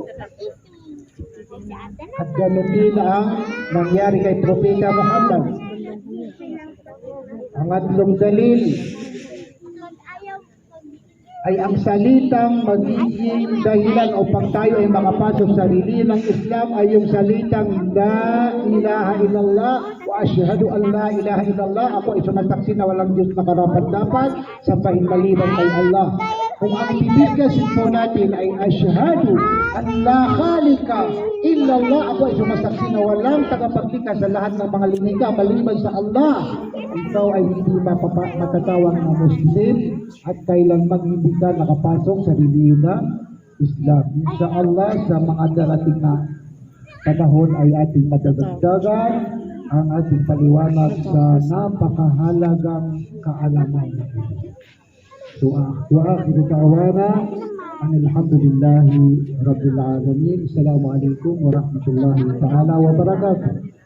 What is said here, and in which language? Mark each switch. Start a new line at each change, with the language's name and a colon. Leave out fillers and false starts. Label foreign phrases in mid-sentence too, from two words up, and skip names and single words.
Filipino: At ganoon din ang nangyari kay Propeta Muhammad. Ang atlong dalil ay ang salitang magiging dahilan upang tayo ay makapasok sa relihiyon ng Islam ay yung salitang
Arabic: لا إله إلا الله وأشهد أن لا إله إلا الله.
Filipino: Ako ay sumasaksi na walang Diyos na karapat-dapat sa maliban kay Allah. Kung ang bibigkasin po natin ay
Arabic: أشهد أن لا خالق إلا الله,
Filipino: ako ay sumasaksi na walang tagapaglikha sa lahat ng mga linika maliban sa Allah, ikaw ay hindi matatawag na Muslim at kailanman hindi ka nakapasok sa relihiyon ng Islam. Inshallah sa mga darating na panahon ay ating madadagdagan ang ating paliwanag sa napakahalagang kaalaman.
Arabic: وآخر دعوانا أن الحمد لله رب العالمين. السلام عليكم ورحمة الله تعالى وبركاته.